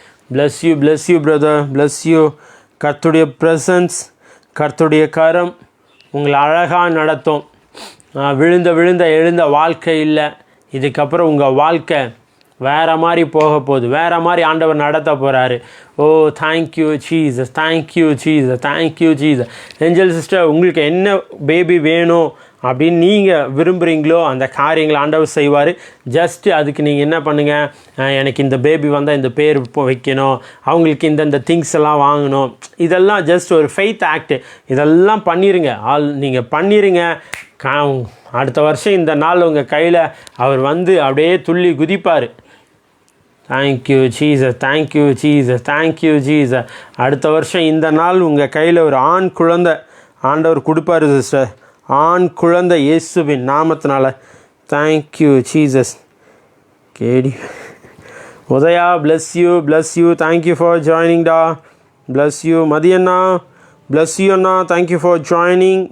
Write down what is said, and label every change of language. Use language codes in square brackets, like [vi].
[en] Bless you brother, bless you. [ta] கர்த்தருடைய presence, கர்த்தருடைய கரம் உங்களை அழகாக நடத்தும். விழுந்த எழுந்த வாழ்க்கை இல்லை, இதுக்கப்புறம் உங்கள் வாழ்க்கை வேறு மாதிரி போக போகுது, வேறு மாதிரி ஆண்டவர் நடத்த போகிறாரு. [en] Oh thank you Jesus, thank you Jesus, thank you Jesus. [ta] Angel sister, உங்களுக்கு என்ன பேபி வேணும் அப்படின்னு நீங்கள் விரும்புகிறீங்களோ அந்த காரியங்களை ஆண்டவர் செய்வார். ஜஸ்ட்டு அதுக்கு நீங்கள் என்ன பண்ணுங்கள், எனக்கு இந்த பேபி வந்தால் இந்த பேர் வைக்கணும், அவங்களுக்கு இந்தந்த திங்ஸ் எல்லாம் வாங்கணும், இதெல்லாம் ஜஸ்ட் ஒரு ஃபெய்த் ஆக்டு. இதெல்லாம் பண்ணிடுங்க, நீங்கள் பண்ணிடுங்க. அடுத்த வருஷம் இந்த நாள் உங்கள் கையில் அவர் வந்து அப்படியே துள்ளி குதிப்பார். [en] Thank you Jesus, thank you Jesus, thank you Jesus. [ta] அடுத்த வருஷம் இந்த நாள் உங்கள் கையில் ஒரு ஆண் குழந்தை ஆண்டவர் கொடுப்பார் சிஸ்டர், ஆண் குழந்தை இயேசுவின் நாமத்தினால. [en] Thank you Jesus. KD Udaya, bless you, thank you for joining டா, bless you. மதியண்ணா, bless you அண்ணா, thank you for joining.